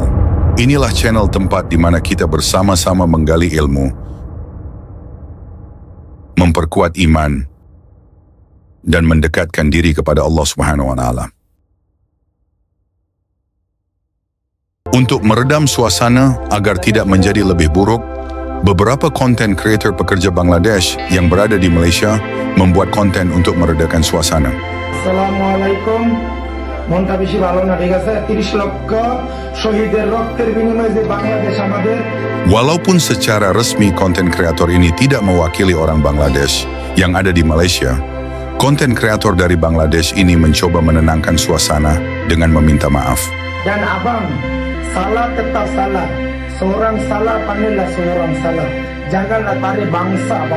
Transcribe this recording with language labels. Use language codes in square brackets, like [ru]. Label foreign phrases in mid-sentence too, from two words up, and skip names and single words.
[id] Inilah channel tempat di mana kita bersama-sama menggali ilmu, memperkuat iman, dan mendekatkan diri kepada Allah Subhanahu wa Ta'ala. Untuk meredam suasana agar tidak menjadi lebih buruk, Beberapa konten creator pekerja Bangladesh yang berada di Malaysia membuat konten untuk meredakan suasana. [bn] আসসালামুয়ালাইকুম মনটা বেশি ভালো না ঠিক আছে 30 লক্ষ শহীদের রক্তের বিনিময়ে যে বাংলাদেশ আমাদের [id] Walaupun secara resmi konten kreator ini tidak mewakili orang Bangladesh yang ada di Malaysia, konten kreator dari Bangladesh ini mencoba menenangkan suasana dengan meminta maaf. [ms] dan abang salah tetap salah seorang salah panggillah seorang salah janganlah tarik bangsa bang.